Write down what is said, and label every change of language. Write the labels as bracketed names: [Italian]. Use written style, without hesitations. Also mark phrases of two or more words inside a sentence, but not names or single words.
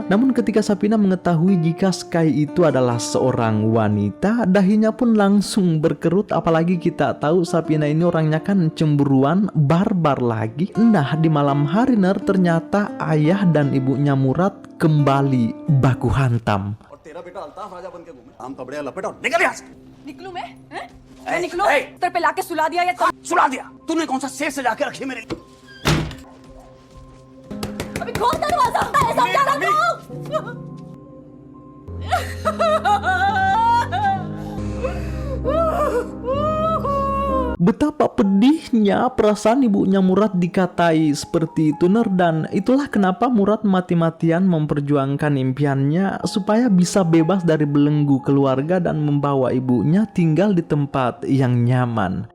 [Indonesian] Namun ketika Sapina mengetahui jika Sky itu adalah seorang wanita, dahinya pun langsung berkerut. Apalagi kita tahu Sapina ini orangnya kan cemburuan, barbar lagi. Nah, di malam hari Ner, ternyata ayah dan ibunya Murad kembali baku hantam. [Hindi] निकलूं मैं? मैं निकलूं? तेरे पे लाके सुला दिया या सुला दिया तूने? कौन सा शेर सजा के रखी मेरे? अभी खोल दरवाजा, समझा रहा तू? [Indonesian] Betapa pedihnya perasaan ibunya Murad dikatai seperti itu Ner, dan itulah kenapa Murad mati-matian memperjuangkan impiannya supaya bisa bebas dari belenggu keluarga dan membawa ibunya tinggal di tempat yang nyaman.